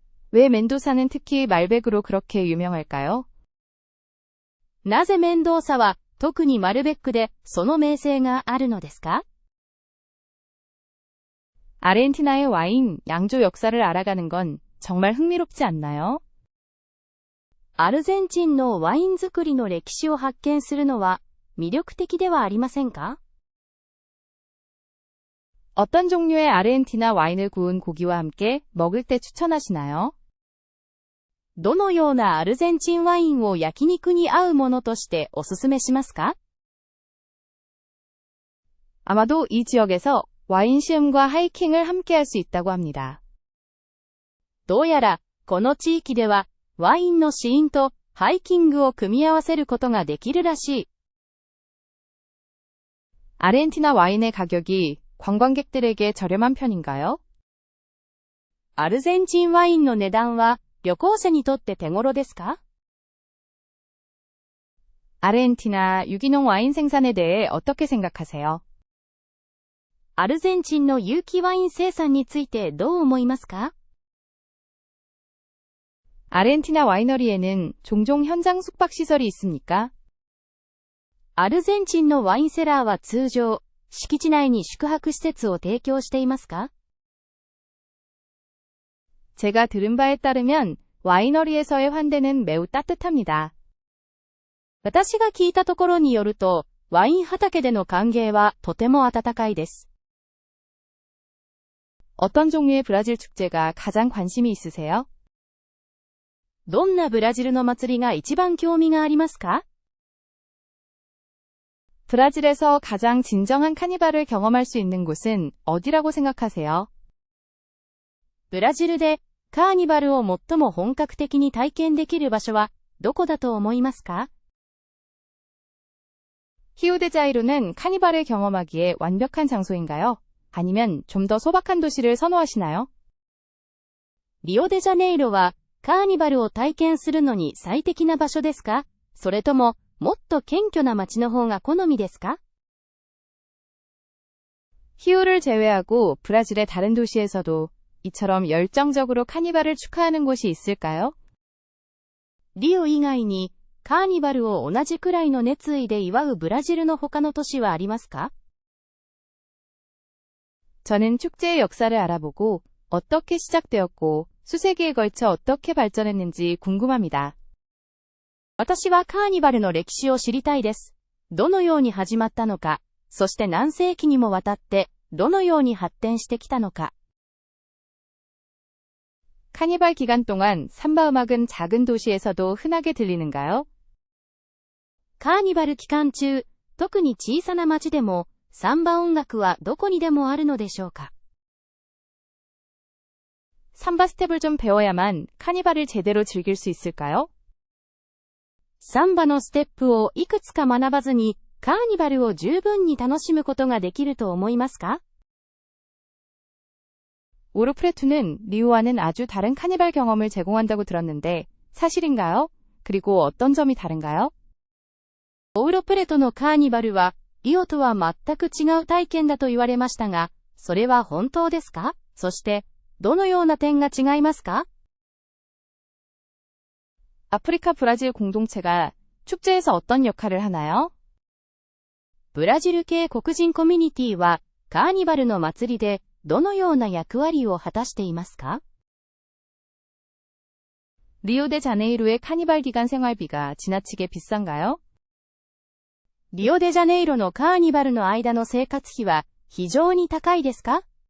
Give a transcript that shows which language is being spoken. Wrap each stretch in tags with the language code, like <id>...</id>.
<ko>왜 멘도사는 특히 말백으로 그렇게 유명할까요?</ko> <ja>なぜメンドーサは、特にマルベックで、その名声があるのですか？</ja> <ko>아르헨티나의 와인, 양조 역사를 알아가는 건 정말 흥미롭지 않나요?</ko> <ja>アルゼンチンのワイン作りの歴史を発見するのは、魅力的ではありませんか？</ja> <ko>어떤 종류의 아르헨티나 와인을 구운 고기와 함께 먹을 때 추천하시나요?</ko> <ja>どのようなアルゼンチンワインを焼肉に合うものとしておすすめしますか？</ja> <ko>아마도 이 지역에서 와인 시음과 하이킹을 함께 할 수 있다고 합니다.</ko> <ja>どうやら、この地域では、ワインの試飲とハイキングを組み合わせることができるらしい。</ja> <ko>아르헨티나 와인의 가격이 관광객들에게 저렴한 편인가요?</ko> <ja>アルゼンチンワインの値段は、旅行者にとって手頃ですか？</ja> <ko>아르헨티나 유기농 와인 생산에 대해 어떻게 생각하세요?</ko> <ja>アルゼンチンの有機ワイン生産についてどう思いますか？</ja> <ko>아르헨티나 와이너리에는 종종 현장 숙박 시설이 있습니까?</ko> <ja>アルゼンチンのワインセラーは通常、敷地内に宿泊施設を提供していますか？</ja> <ko>제가 들은 바에 따르면 와이너리에서의 환대는 매우 따뜻합니다.</ko> <ja>私が聞いたところによると、ワイン畑での歓迎はとても温かいです。</ja> <ko>어떤 종류의 브라질 축제가 가장 관심이 있으세요?</ko> <ja>どんなブラジルの祭りが一番興味がありますか？</ja> <ko>브라질에서 가장 진정한 카니발을 경험할 수 있는 곳은 어디라고 생각하세요?</ko> <ja>ブラジルでカーニバルを最も本格的に体験できる場所はどこだと思いますか？</ja> <ko>히우데자이루는 카니발을 경험하기에 완벽한 장소인가요? 아니면 좀 더 소박한 도시를 선호하시나요?</ko> <ja>リオデジャネイロはカーニバルを体験するのに最適な場所ですか？それとももっと謙虚な街の方が好みですか？</ja> <ko>히우를 제외하고 브라질의 다른 도시에서도 이처럼 열정적으로 카니발을 축하하는 곳이 있을까요?</ko> <ja>リオ以外にカーニバルを同じくらいの熱意で祝うブラジルの他の都市はありますか？</ja> <ko>저는 축제의 역사를 알아보고 어떻게 시작되었고 수세기에 걸쳐 어떻게 발전했는지 궁금합니다.</ko> <ja>私はカーニバルの歴史を知りたいです。どのように始まったのか、そして何世紀にもわたってどのように発展してきたのか。</ja> <ko>카니발 기간 동안 삼바 음악은 작은 도시에서도 흔하게 들리는가요?</ko> <ja>カーニバル期間中、特に小さな町でも、サンバ音楽はどこにでもあるのでしょうか？</ja> <ko>삼바 스텝을 좀 배워야만 카니발을 제대로 즐길 수 있을까요?</ko> <ja>サンバのステップをいくつか学ばずに、カーニバルを十分に楽しむことができると思いますか？</ja> <ko>오르프레투는 리우와는 아주 다른 카니발 경험을 제공한다고 들었는데 사실인가요? 그리고 어떤 점이 다른가요?</ko> <ja>オウロプレトのカーニバルは、リオとは全く違う体験だと言われましたが、それは本当ですか？そして、どのような点が違いますか？</ja> <ko>아프리카 브라질 공동체가 축제에서 어떤 역할을 하나요?</ko> <ja>ブラジル系黒人コミュニティは、カーニバルの祭りで、どのような役割を果たしていますか？</ja> <ko>리오데자네이루의 카니발 기간 생활비가 지나치게 비싼가요?</ko> <ja>リオデジャネイロのカーニバルの間の生活費は非常に高いですか？</ja>